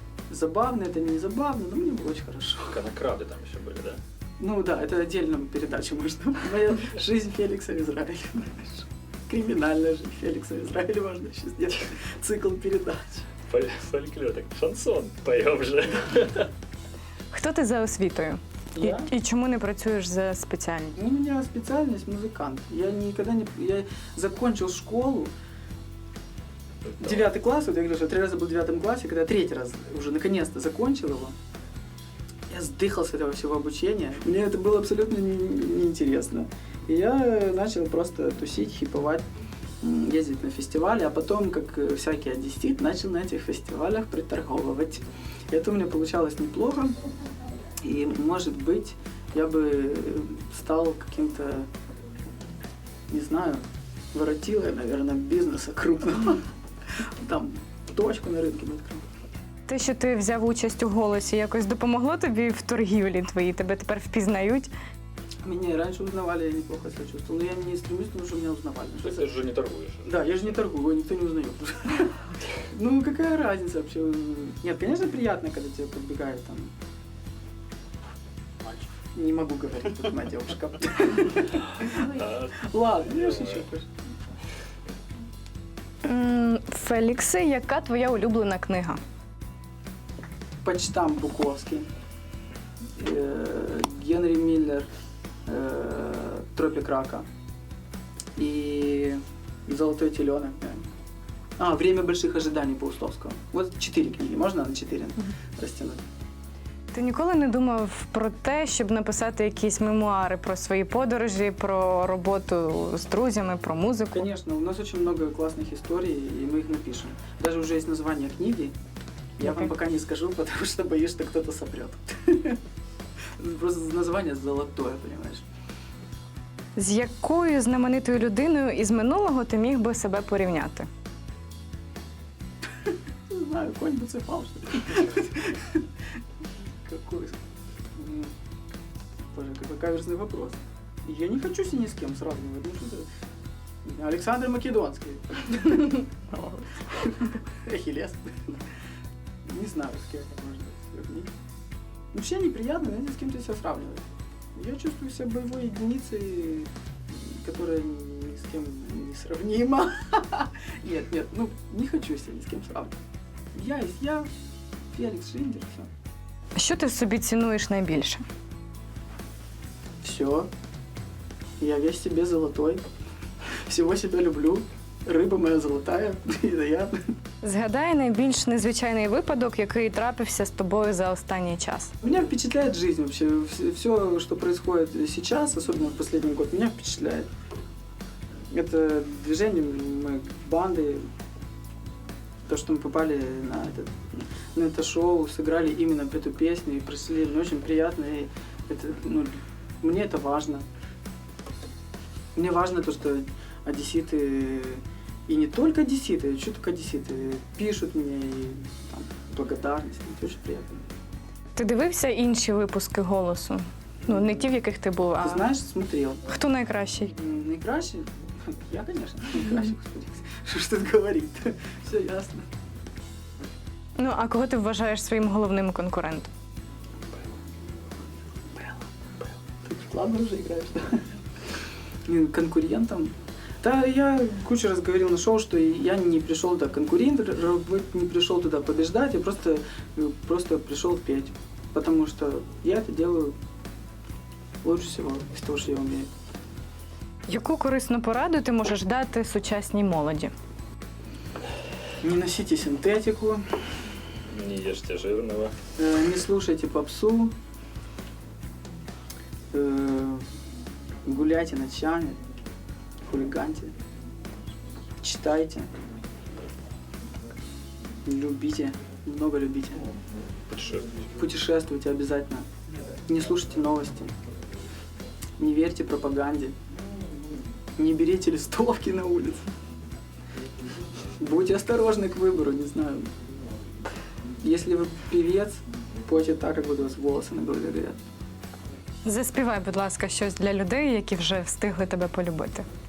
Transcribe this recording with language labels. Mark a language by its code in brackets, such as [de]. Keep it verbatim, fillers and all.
[ru] Забавно, это не забавно, но мне было очень хорошо. Конокрады там еще были, да? Ну да, это отдельную передачу можно. Моя жизнь Феликса в Израиле. Криминальная жизнь Феликса в Израиле можно еще сделать. Цикл передач. Фоль- Фольклор, так, шансон поем же. [uk] Хто ти за освітою? [ru] Я? [uk] І, і чому не працюєш за спеціальністю? [ru] У меня специальность музыкант. Я никогда не... Я закончил школу Девятый класс, вот я говорю, что я три раза был в девятом классе, когда я третий раз уже наконец-то закончил его, я сдыхал с этого всего обучения. Мне это было абсолютно не- неинтересно. И я начал просто тусить, хиповать, м, ездить на фестивали, а потом, как э, всякий одессит, начал на этих фестивалях приторговывать. И это у меня получалось неплохо. И, может быть, я бы стал каким-то, не знаю, воротилой, наверное, бизнеса крупного. Там точку на рынке бы открыл. [uk] Те, що ти взяв участь у голосі, якось допомогло тобі в торгівлі твоїй? Тебе тепер впізнають? [ru] Меня и раньше узнавали, я неплохо себя чувствовал. Но я не стремлюсь, потому что меня узнавали. То есть ты же не торгуешь. Да, я же не торгую, его никто не узнает. Ну, какая разница вообще? Нет, конечно, приятно, когда тебя подбегает там... Мальчик. Не могу говорить, тут моя девушка. А, Ладно, я шучу, конечно. [uk] М, Феліксе, яка твоя улюблена книга? [ru] Почтам Буковский, э, Генри Миллер, э, Тропик рака и Золотой теленок. наверное. А, Время больших ожиданий Паустовского. Вот четыре книги, можно на четыре растянуть? [uk] Ти ніколи не думав про те, щоб написати якісь мемуари про свої подорожі, про роботу з друзями, про музику? [ru] Конечно, у нас очень много классных историй, и мы их напишем. Даже уже есть название книги. Я вам Мгм. пока не скажу, потому что боюсь, что кто-то сопрет. Просто название золотое, понимаешь? [uk] З якою знаменитою людиною із минулого ти міг би себе порівняти? [ru] Не знаю, конь бы цепал, что ли. Какой... м, Боже, какой каверзный вопрос. Я не хочу себя ни с кем сравнивать. Ну, что за- Александр Македонский. Ахиллес. Не знаю, с кем это можно сравнить. Вообще неприятно, знаете, с кем ты себя сравнивать. Я чувствую себя боевой единицей, которая ни с кем не сравнима. Нет, нет, ну не хочу себя ни с кем сравнивать. Я есть я, Феликс Шиндер, все. [uk] Що ти в собі цінуєш найбільше? [ru] Все. Я весь себе золотой. Всего себя люблю. Рыба моя золотая. Это я. [uk] Згадай найбільш незвичайний випадок, який трапився з тобою за останній час. [ru] Меня впечатляет жизнь вообще. Все, что происходит сейчас, особенно в последний год, меня впечатляет. Это движение моей банды, то, что мы попали на, этот, на это шоу, сыграли именно эту песню и пришли, ну, очень приятно. И это, ну, мне это важно. Мне важно то, что одесситы, и не только одесситы, что только одесситы, пишут мне и там, благодарность. Это очень приятно. [uk] Ти дивився інші випуски голосу? Ну, не ті, в яких ти був, [ru] Ты а знаешь, смотрел. [uk] хто найкращий? М, Наикраще? [ru] Я, конечно, наикраще, господи. Что ж тут говорит? Все ясно. [uk] Ну, а кого ти вважаєш своїм головним конкурентом? [ru] Ты ладно уже играешь, да? Блин, конкурентом. Да, я кучу раз говорил на шоу, что я не пришел туда конкурировать, не пришел туда побеждать, я просто, э, просто пришел петь. Потому что я это делаю лучше всего из того, что я умею. [uk] Яку корисну пораду ти можеш дати сучасній молоді? [ru] Не носите синтетику, не ешьте жирного. Э, не слушайте попсу, э, гуляйте ночами, хулиганьте, читайте, любите, много любите, Путешествуйте. путешествуйте обязательно, не слушайте новости, не верьте пропаганде, не берите листовки на улице, будьте осторожны к выбору, не знаю. Если вы певец, пойте так, как будут у вас волосы на голове горят. [uk] Заспівай, будь ласка, щось для людей, які вже встигли тебе полюбити.